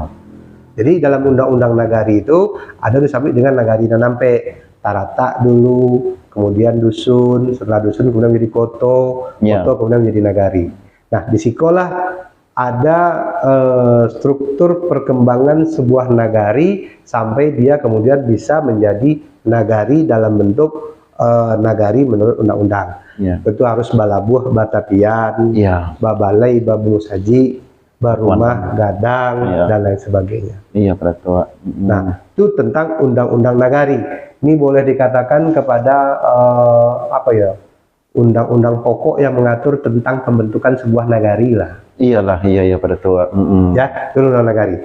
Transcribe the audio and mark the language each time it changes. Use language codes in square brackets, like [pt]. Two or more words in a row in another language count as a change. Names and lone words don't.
[id] Jadi dalam undang-undang nagari itu ada disebut dengan nagari nanampe, tarata dulu, kemudian dusun, setelah dusun kemudian menjadi koto, koto kemudian menjadi nagari. Nah, di sekolah ada struktur perkembangan sebuah nagari sampai dia kemudian bisa menjadi nagari dalam bentuk nagari menurut undang-undang. [min] Itu harus balabuh batapian, babalai babu saji, barumah gadang, [id] dan lain sebagainya. Iya, Pak Datuk. Nah, itu tentang undang-undang nagari. Ini boleh dikatakan kepada undang-undang pokok yang mengatur tentang pembentukan sebuah nagari lah. Iyalah, iya Pak Datuk. Ya, itu undang nagari.